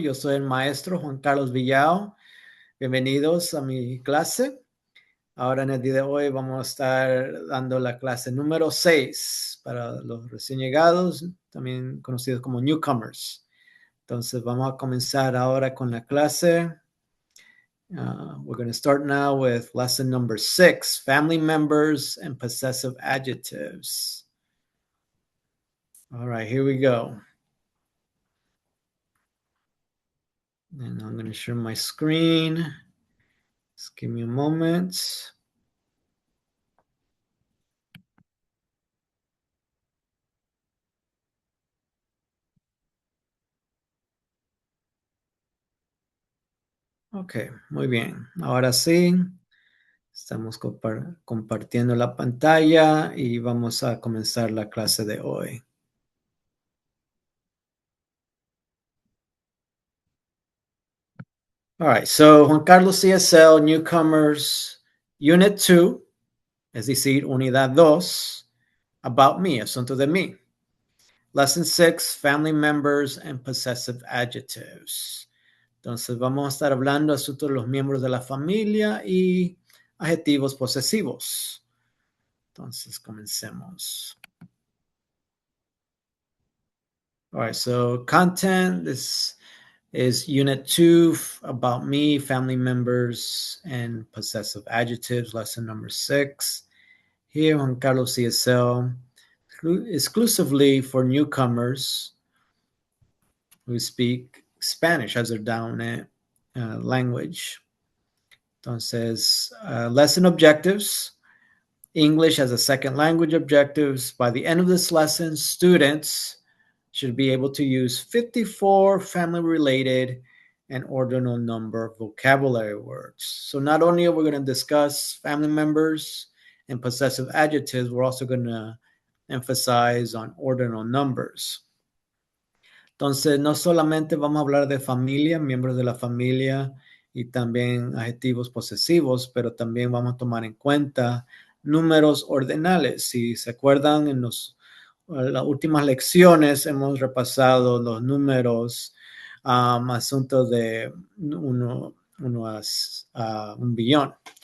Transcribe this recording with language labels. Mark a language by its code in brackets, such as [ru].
[es] Yo soy el maestro Juan Carlos Villao. Bienvenidos a mi clase. Ahora en el día de hoy vamos a estar dando la clase número 6 para los recién llegados, también conocidos como Newcomers. Entonces vamos a comenzar ahora con la clase. [en] We're going to start now with lesson number 6, family members and possessive adjectives. All right, here we go. And I'm going to share my screen. Just give me a moment. [es] Ok, muy bien. Ahora sí, estamos compartiendo la pantalla y vamos a comenzar la clase de hoy. [en] All right, so Juan Carlos CSL, Newcomers, Unit 2, [es] es decir, Unidad 2, [en] About Me, [es] Asunto de mí. [en] Lesson 6, Family Members and Possessive Adjectives. [es] Entonces vamos a estar hablando asuntos de los miembros de la familia y adjetivos posesivos. Entonces comencemos. [en] All right, so content, this is unit 2, about me, family members, and possessive adjectives, lesson number 6. Here on Carlos CSL, exclusively for newcomers who speak Spanish as their dominant language. Entonces, lesson objectives, English as a second language objectives. By the end of this lesson, students should be able to use 54 family-related and ordinal number vocabulary words. So not only are we going to discuss family members and possessive adjectives, we're also going to emphasize on ordinal numbers. [es] Entonces, no solamente vamos a hablar de familia, miembros de la familia y también adjetivos posesivos, pero también vamos a tomar en cuenta números ordinales. Si se acuerdan, en las últimas lecciones hemos repasado los números, asuntos de 1 a 1 billón.